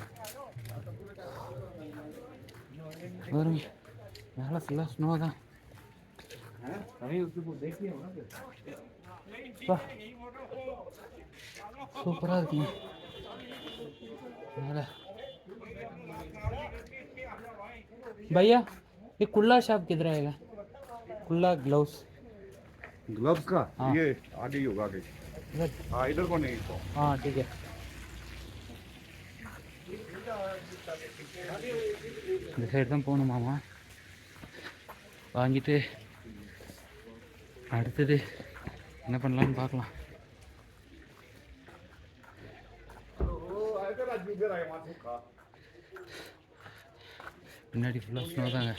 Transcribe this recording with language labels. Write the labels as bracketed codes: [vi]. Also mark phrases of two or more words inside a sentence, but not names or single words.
[ta] வரும் மேலே ஃபுல்லாக ஸ்னோ தான். சூப்பராக இருக்குங்க மேலே. [hi] भैया ये कुल्ला शॉप किधर आएगा? कुल्ला ग्लव्स का हाँ। ये आगे ही होगा, आगे। हाँ, इधर को नहीं तो। हाँ ठीक है. [ta] இந்த சைடு தான் போகணும் மாமா. வாங்கிட்டு அடுத்தது என்ன பண்ணலான்னு பார்க்கலாம். முன்னாடி ஃபுல்லாக ஸ்னோ தாங்க.